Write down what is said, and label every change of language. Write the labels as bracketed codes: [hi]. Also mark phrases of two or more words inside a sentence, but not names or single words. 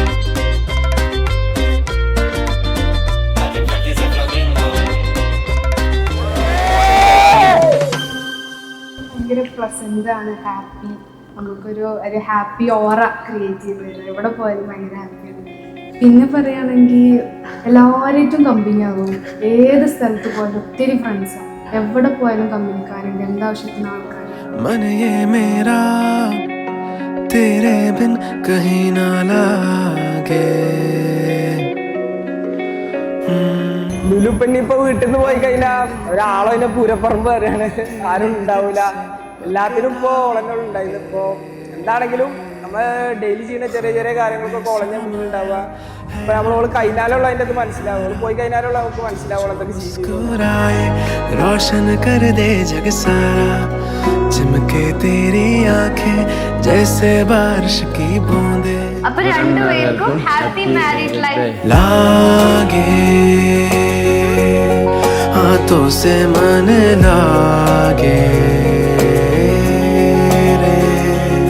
[ml] ഭയങ്കര പ്ലസന്റ് ആണ്, ഹാപ്പി. നമുക്കൊരു [en] happy aura [ml] ക്രിയേറ്റ് ചെയ്ത് തരും. എവിടെ പോയാലും ഭയങ്കര ഹാപ്പിയാണ്. പിന്നെ പറയുകയാണെങ്കിൽ എല്ലാവരായിട്ടും കമ്പനി ആകും. ഏത് സ്ഥലത്ത് പോയാലും ഒത്തിരി ഫ്രണ്ട്സാണ്. എവിടെ പോയാലും കമ്പനിക്കാരുണ്ട്, എന്താവശ്യത്തിന് ആൾക്കാർ. [hi] मन ये मेरा तेरे बिन कहीं ना लागे. [ml] ലുലുപ്പെണ്ണിപ്പോ വീട്ടിൽ നിന്ന് പോയി കഴിഞ്ഞാൽ ഒരാളോ അതിന്റെ പൂരപ്പറമ്പ് വരെയാണ്, ആരും ഉണ്ടാവില്ല. എല്ലാത്തിനും ഇപ്പോൾ ഓളങ്ങൾ ഉണ്ടായിരുന്നു. ഇപ്പോൾ എന്താണെങ്കിലും നമ്മൾ ഡെയിലി ചെയ്യുന്ന ചെറിയ ചെറിയ കാര്യങ്ങൾക്കൊക്കെ ഓളഞ്ഞ മുന്നിലുണ്ടാവുക. ഇപ്പൊ നമ്മളോട് കഴിഞ്ഞാലുള്ള അതിൻ്റെ അത് മനസ്സിലാവും, ഓള് പോയി കഴിഞ്ഞാലുള്ള നമുക്ക് മനസ്സിലാവും എന്തൊക്കെ [hi] मुस्कुराए रोशन कर दे जग सारा, चमके तेरी आंखें जैसे बारिश की बूंदे. [ml] അപ്പൊ രണ്ടുപേർക്കും [en] happy married life. [hi] लागे हाथों से मन लागे रे.